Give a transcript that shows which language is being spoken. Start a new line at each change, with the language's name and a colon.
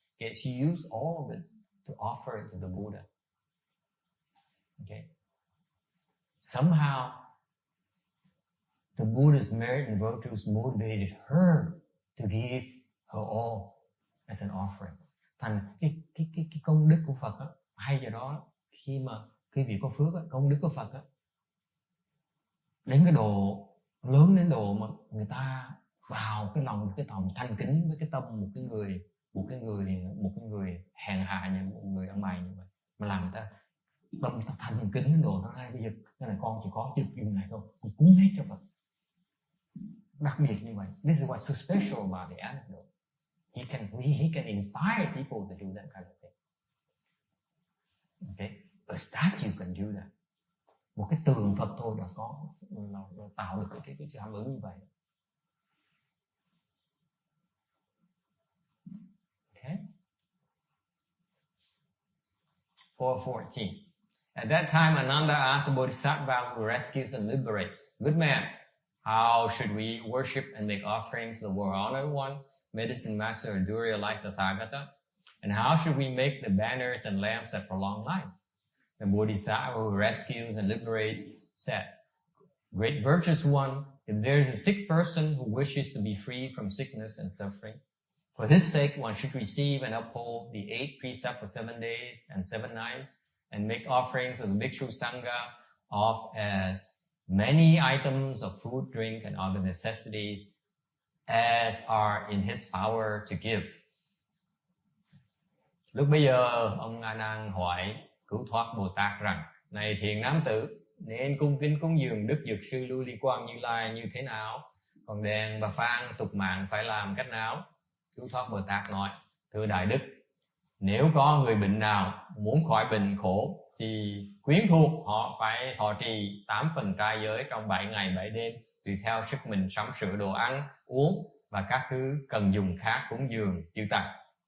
English: Okay, she used all of it to offer it to the Buddha. Okay. Somehow the Buddha's merit and virtues motivated her to give her all as an offering.
Vietnamese: Thành cái công đức của Phật á, hay do đó khi mà quý vị có phước á, công đức của Phật á, đến cái độ lớn đến độ mà người ta vào cái lòng cái lòng thanh kính với cái tâm một cái người hèn hạ như một người ăn mày như vậy, mà làm người ta tâm ta thanh kính đến độ nó hay bây giờ cái này con chỉ có chừng như này thôi, con cúng hết cho Phật. Đặc biệt như vậy.
English: This is what's so special about the anecdote. He can inspire people to do that kind of thing. Okay, a statue can do that.
Vietnamese: Một cái tượng Phật thôi đã có tạo được cái cảm ứng như vậy.
English: Okay. 414. At that time, Ananda asked the Bodhisattva who rescues and liberates, "Good man, how should we worship and make offerings to the world-honored one, medicine master or Durya like the Tathagata? And how should we make the banners and lamps that prolong life?" The Bodhisattva who rescues and liberates said, "Great virtuous one, if there is a sick person who wishes to be free from sickness and suffering, for his sake one should receive and uphold the 8 precepts for 7 days and 7 nights, and make offerings of the Bhikshu Sangha of as many items of food, drink, and other necessities as are in his power to give."
Vietnamese: Lúc bây giờ, ông A Nan hỏi Cứu Thoát Bồ Tát rằng: "Này thiện nam tử, nên cung kính cúng dường Đức Dược Sư Lưu Ly Quang Như Lai như thế nào? Còn đèn và phan tục mạng phải làm cách nào?" Cứu Thoát Bồ Tát nói: "Thưa Đại Đức, nếu có người bệnh nào muốn khỏi bệnh khổ thì quyến thuộc họ phải thọ trì 8 phần trai giới trong 7 ngày 7 đêm, tùy theo sức mình sắm sửa đồ ăn, uống và các thứ cần dùng khác cúng dường chư Tăng."